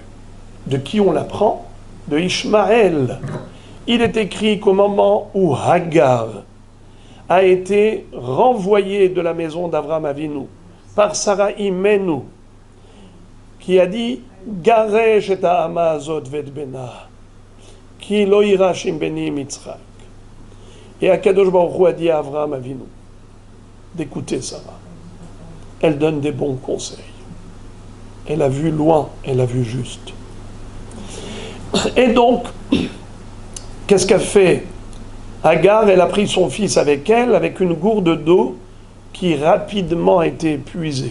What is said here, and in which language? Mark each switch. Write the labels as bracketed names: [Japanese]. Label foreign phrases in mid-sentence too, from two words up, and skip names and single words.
[French] De qui on l'apprend? De Ishmaël. Il est écrit qu'au moment où Hagar a été renvoyée de la maison d'Avraham Avinu par Sarah Imenu, qui a dit [Hebrew] גרש את האמה הזאת ואת בנה, כי לא יירש עם בני יצחק. [French] Et [Hebrew] הקדוש ברוך הוא [French] a dit à Avraham Avinu d'écouter Sarah. Elle donne des bons conseils. Elle a vu loin, elle a vu juste. Et donc, qu'est-ce qu'a fait Hagar? Elle a pris son fils avec elle, avec une gourde d'eau qui rapidement a été épuisée.